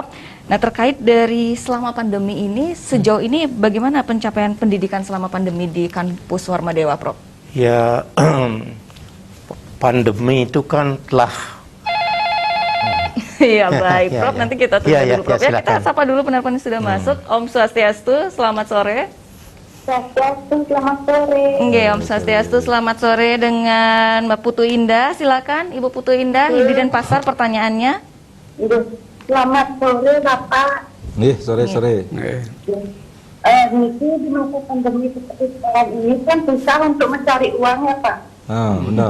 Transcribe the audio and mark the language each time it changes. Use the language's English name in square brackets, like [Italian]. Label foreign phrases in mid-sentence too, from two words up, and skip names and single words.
[Indonesian] Nah, terkait dari selama pandemi ini, sejauh ini bagaimana pencapaian pendidikan selama pandemi di kampus Warmadewa, Prof? Ya, pandemi itu kan telah... Iya, baik. Prof, nanti kita tunggu dulu, Prof. Ya, kita sapa dulu penelpon yang sudah masuk. [Balinese] Om Swastiastu, [Indonesian] selamat sore. Swastiastu, selamat sore. [Balinese] Om Swastiastu, [Indonesian] selamat sore dengan Mbak Putu Indah. Silakan, Ibu Putu Indah, di Denpasar pertanyaannya. Selamat sore, Bapak. Sore-sore. Niki di masa pandemi seperti sekarang ini kan susah untuk mencari uang ya Pak. Benar.